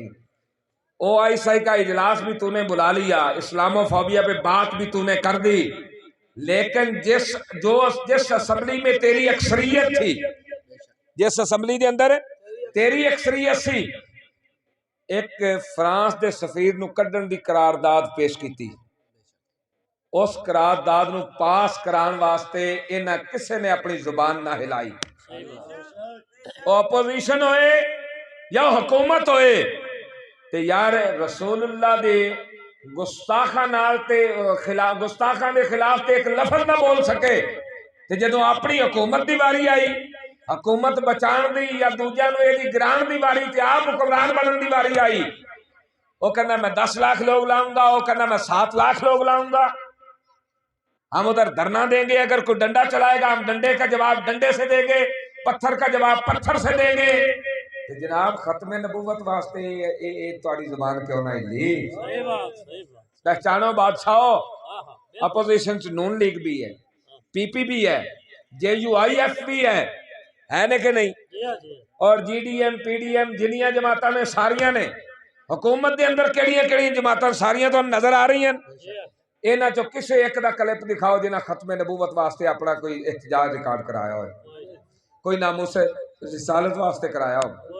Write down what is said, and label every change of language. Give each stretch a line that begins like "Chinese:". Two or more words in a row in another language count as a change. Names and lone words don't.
Urdu: OIC کا اجلاس بھی تو نے بلا لیا, اسلاموفوبیا پہ بات بھی تو نے کر دی, لیکن
Punjabi: جس اسمبلی میں تیری اکثریت تھی, جس اسمبلی دے اندر تیری اکثریت سی, ایک فرانس دے سفیر نو کڈن دی قرارداد پیش کیتی. اس قرارداد نو پاس کران واسطے انہاں کسے نے اپنی زبان نہ ہلائی. اپوزیشن ہوئے یا حکومت ہوئے تے یار رسول اللہ دے گستاخاں نال تے گستاخاں دے خلاف تے ایک لفظ نہ بول سکے. تے جدوں اپنی حکومت دی واری آئی, حکومت بچان دی یا دوجا نو ایدی گران دی واری تے آپ حکمران بنن دی واری آئی,
Urdu: وہ کہنا میں 10 لاکھ لوگ لاؤں گا, وہ کہنا میں 7 لاکھ لوگ لاؤں گا. ہم ادھر دھرنا دیں گے, اگر کوئی ڈنڈا چلائے گا ہم ڈنڈے کا جواب ڈنڈے سے دیں گے, پتھر کا جواب پتھر سے دیں گے.
Punjabi: کہ جناب ختم نبوت واسطے تہاڈی زبان کیوں نہ ہلی؟ پہچانو بادشاہو, اپوزیشن چ نون لیگ بھی ہے, PP بھی ہے, JUIF بھی ہے نا کہ نہیں, اور GDM PDM جنیاں جماعتاں نے ساریاں نے حکومت دے اندر کیڑیاں جماعتاں ساریاں تو نظر آ رہی ہیں. انہاں چوں کسے ایک دا کلپ دکھاؤ جنہاں ختم نبوت واسطے اپنا کوئی احتجاج ریکارڈ کرایا ہوئے, کوئی ناموس رسالت واسطے کرایا ہو.